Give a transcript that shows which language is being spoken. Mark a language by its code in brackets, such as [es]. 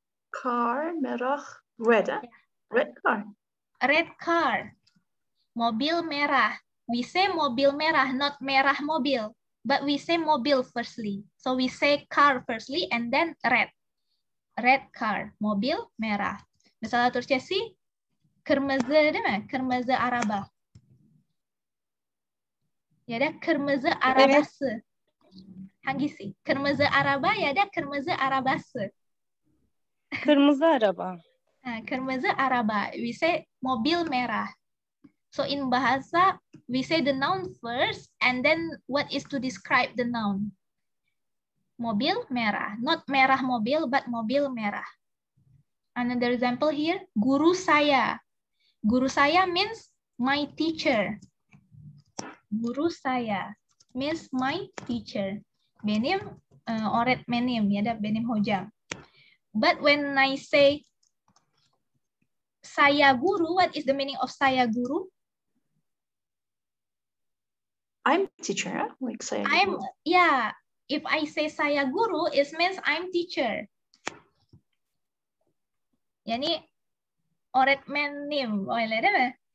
[en] Car, merah, red. Huh? Yeah. Red car. Red car. [id] Mobil merah. [en] We say mobil merah, not merah mobil. But we say mobil firstly. So we say car firstly and then red. Red car. [id] Mobil merah. [tr] Misalnya Turkcesi, kırmızı değil mi? Kırmızı araba. Ya da kırmızı arabası. Hangisi? Kırmızı araba ya da kırmızı arabası. Kırmızı araba. Kırmızı araba. [en] We say mobil merah. So in bahasa, we say the noun first, and then what is to describe the noun. Mobil merah. Not merah mobil, but mobil merah. Another example here, guru saya. Guru saya means my teacher. Guru saya means my teacher. [tr] Benim öğretmenim ya da benim hocam. [en] But when I say saya guru, what is the meaning of saya guru? I'm teacher, huh? Like saya guru. Yeah, if I say saya guru, it means I'm teacher. [tr] Yani öğretmenim, öyle değil mi?